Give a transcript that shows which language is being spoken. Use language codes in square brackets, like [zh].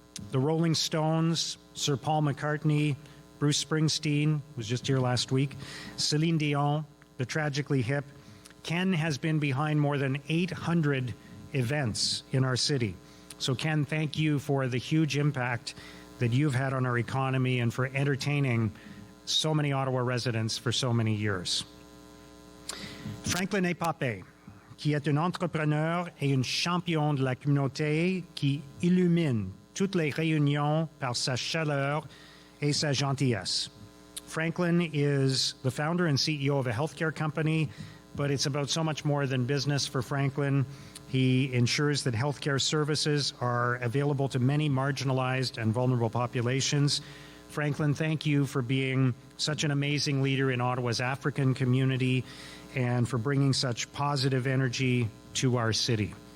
[en] The Rolling Stones, Sir Paul McCartney, Bruce Springsteen, was just here last week, Celine Dion, the Tragically Hip. Ken has been behind more than 800 events in our city. So Ken, thank you for the huge impact that you've had on our economy and for entertaining so many Ottawa residents for so many years. [fr] Franklin Epapé, qui est un entrepreneur et une champion de la communauté qui illumine toutes les réunions par sa chaleur et sa gentillesse. [en] Franklin is the founder and CEO of a healthcare company, but it's about so much more than business for Franklin. He ensures that healthcare services are available to many marginalized and vulnerable populations. Franklin, thank you for being such an amazing leader in Ottawa's African community and for bringing such positive energy to our city.